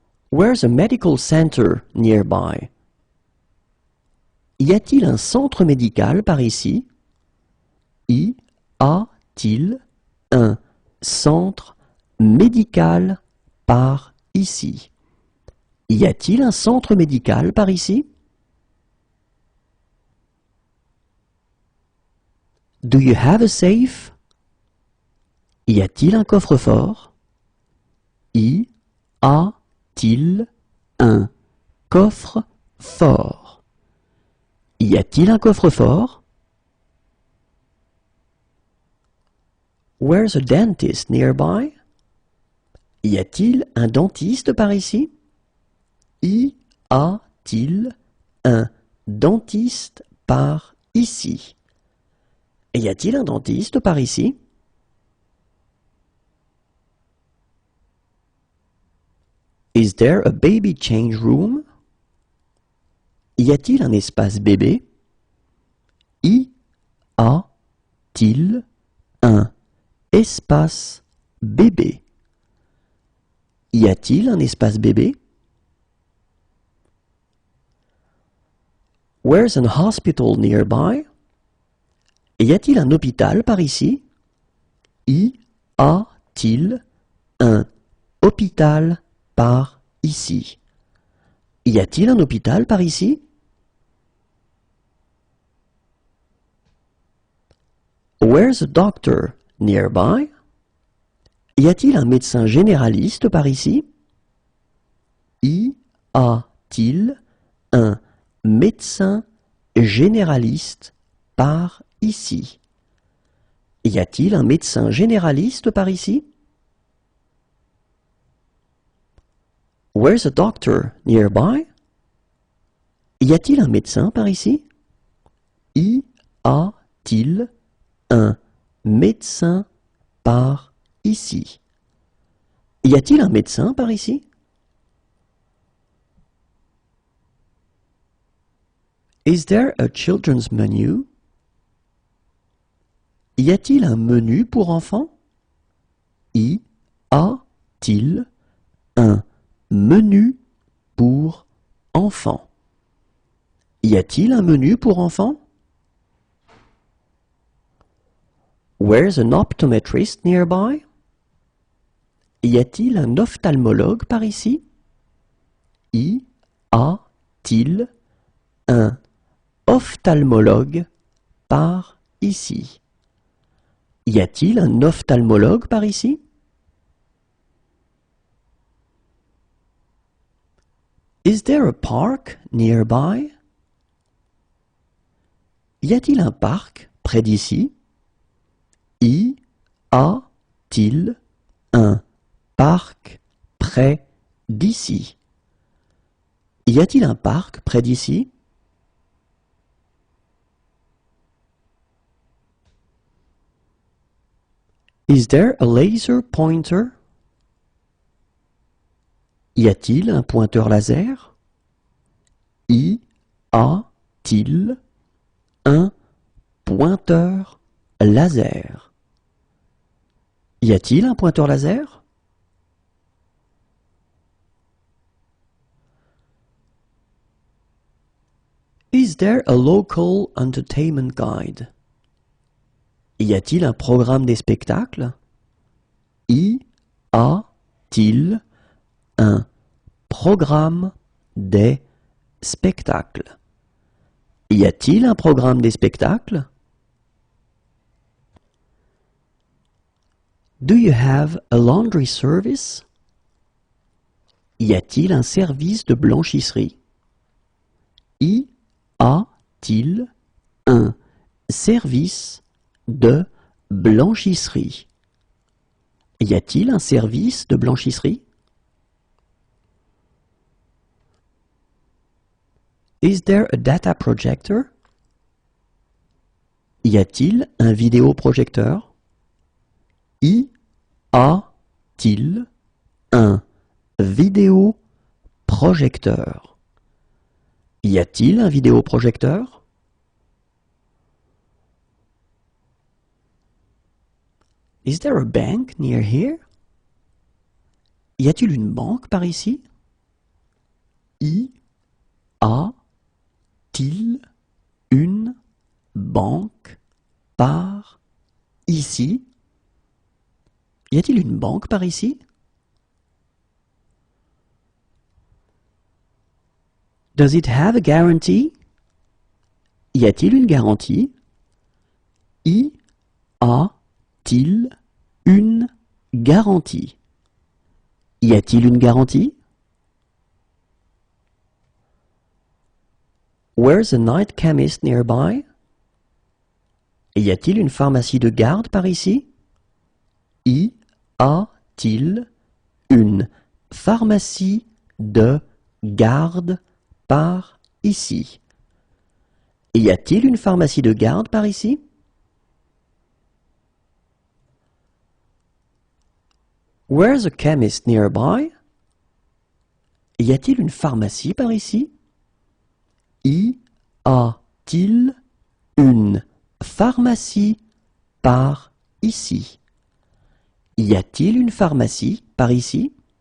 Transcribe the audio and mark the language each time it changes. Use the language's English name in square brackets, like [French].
[English] Where's a medical center nearby? [French] Y a-t-il un centre médical par ici? Y a-t-il un centre médical par ici? Y a-t-il un centre médical par ici? [English] Do you have a safe? [French] Y a-t-il un coffre-fort? Y a-t-il un coffre-fort? Y a-t-il un coffre-fort? [English] Where's a dentist nearby? [French] Y a-t-il un dentiste par ici? Y a-t-il un dentiste par ici? Y a-t-il un dentiste par ici? [English] Is there a baby change room? [French] Y a-t-il un espace bébé? Y a-t-il un espace bébé? Y a-t-il un espace bébé? [English] Where's an hospital nearby? [French] Y a-t-il un hôpital par ici? Y a-t-il un hôpital par ici? Y a-t-il un hôpital par ici? [English] Where's a doctor nearby? [French] Y a-t-il un médecin généraliste par ici? Y a-t-il un médecin généraliste par ici? Y a-t-il un médecin généraliste par ici? [English] Where's a doctor nearby? [French] Y a-t-il un médecin par ici? Y a-t-il un médecin par ici? Y a-t-il un médecin par ici? [English] Is there a children's menu? [French] Y a-t-il un menu pour enfants? Y a-t-il un menu pour enfants? Y a-t-il un menu pour enfants? [English] Where's an optometrist nearby? [French] Y a-t-il un ophtalmologue par ici? Y a-t-il un ophtalmologue par ici? Y a-t-il un ophtalmologue par ici? [English] Is there a park nearby? [French] Y a-t-il un parc près d'ici? Y a-t-il un parc près d'ici? Y a-t-il un parc près d'ici? [English] Is there a laser pointer? [French] Y a-t-il un pointeur laser? Y a-t-il un pointeur laser? Y a-t-il un pointeur laser? [English] Is there a local entertainment guide? [French] Y a-t-il un programme des spectacles? Y a-t-il un programme des spectacles? Y a-t-il un programme des spectacles? [English] Do you have a laundry service? [French] Y a-t-il un service de blanchisserie? Y a-t-il un service de blanchisserie? Y a-t-il un service de blanchisserie? [English] Is there a data projector? [French] Y a-t-il un vidéoprojecteur? Y a-t-il un vidéoprojecteur? Y a-t-il un vidéoprojecteur? [English] Is there a bank near here? [French] Y a-t-il une banque par ici? Y a-t-il une banque par ici? Y a-t-il une banque par ici? [English] Does it have a guarantee? [French] Y a-t-il une garantie? Y a-t-il une garantie? Y a-t-il une garantie? [English] Where's a night chemist nearby? [French] Y a-t-il une pharmacie de garde par ici? Y a-t-il une pharmacie de garde par ici? Y a-t-il une pharmacie de garde par ici? [English] Where's a chemist nearby? [French] Y a-t-il une pharmacie par ici? Y a-t-il une pharmacie par ici? Y a-t-il une pharmacie par ici?